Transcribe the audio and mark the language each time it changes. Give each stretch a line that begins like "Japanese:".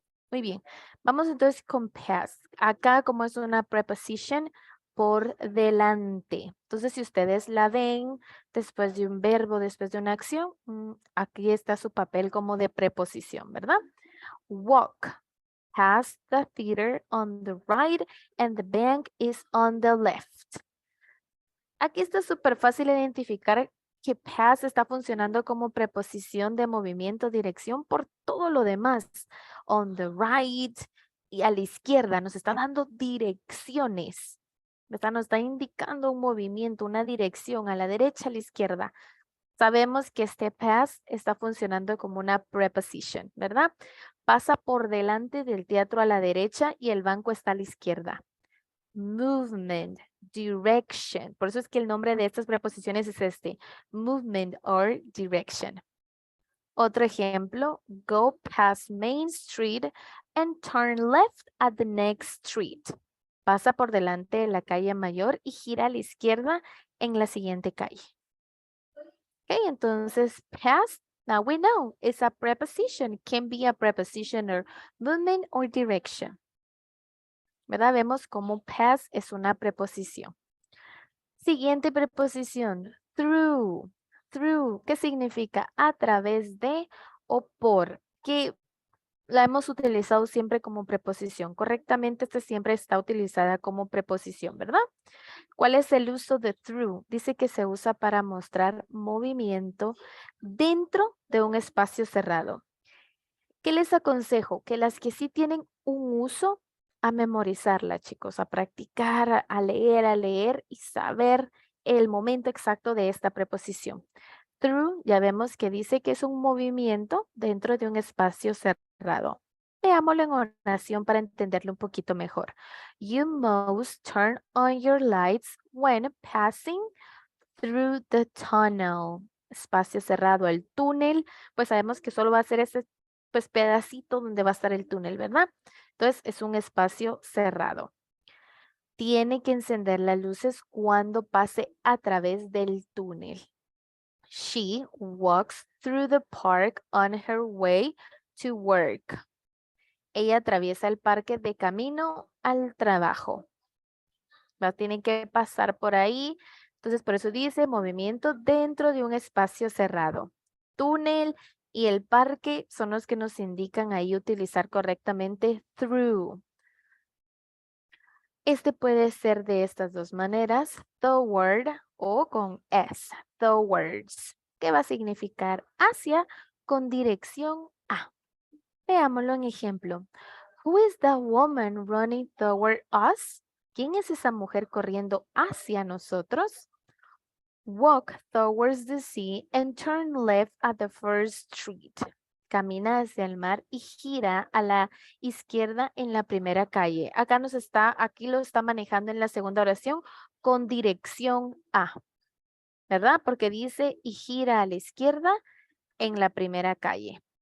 Spanish: Muy bien. Vamos entonces con past. Acá, como es una preposition, por delante. Entonces, si ustedes la ven después de un verbo, después de una acción, aquí está su papel como de preposición, ¿verdad?
English: Walk past the theater on the right and the bank is on the left.
Spanish: Aquí está súper fácil identificar que past está funcionando como preposición de movimiento, dirección por todo lo demás.
English: On the right
Spanish: y a la izquierda nos está dando direcciones. Nos está indicando un movimiento, una dirección a la derecha, a la izquierda. Sabemos que este past está funcionando como una preposition, ¿verdad? Pasa por delante del teatro a la derecha y el banco está a la izquierda.
English: Movement, direction.
Spanish: Por eso es que el nombre de estas preposiciones es este.
English: Movement or direction.
Spanish: Otro ejemplo,
English: go past Main Street and turn left at the next street.
Spanish: Pasa por delante de la calle mayor y gira a la izquierda en la siguiente calle.
English: Ok,
Spanish: entonces
English: pass, now we know, it's a preposition. Can be a preposition or movement or direction.
Spanish: ¿Verdad? Vemos cómo pass es una preposición. Siguiente preposición, through. Through, ¿qué significa? A través de o por. Que la hemos utilizado siempre como preposición. Correctamente, esta siempre está utilizada como preposición, ¿verdad? ¿Cuál es el uso de through? Dice que se usa para mostrar movimiento dentro de un espacio cerrado. ¿Qué les aconsejo? Que las que sí tienen un uso, a memorizarla, chicos, a practicar, a leer y saber el momento exacto de esta preposición. Through, ya vemos que dice que es un movimiento dentro de un espacio cerrado. Veámoslo en oración para entenderlo un poquito mejor.
English: You must turn on your lights when passing through the tunnel.
Spanish: Espacio cerrado, el túnel, pues sabemos que solo va a ser ese pues pedacito donde va a estar el túnel, ¿verdad? Entonces es un espacio cerrado. Tiene que encender las luces cuando pase a través del túnel.
English: She walks through the park on her way to work.
Spanish: Ella atraviesa el parque de camino al trabajo. Tienen que pasar por ahí. Entonces, por eso dice movimiento dentro de un espacio cerrado. Túnel y el parque son los que nos indican ahí utilizar correctamente through. Este puede ser de estas dos maneras, toward o con S, towards, que va a significar hacia con dirección a. Veámoslo en ejemplo.
English: Who is the woman running toward us?
Spanish: ¿Quién es esa mujer corriendo hacia nosotros?
English: Walk towards the sea and turn left at the first street.
Spanish: Camina hacia el mar y gira a la izquierda en la primera calle. Aquí lo está manejando en la segunda oración con dirección a, ¿verdad? Porque dice y gira a la izquierda en la primera calle.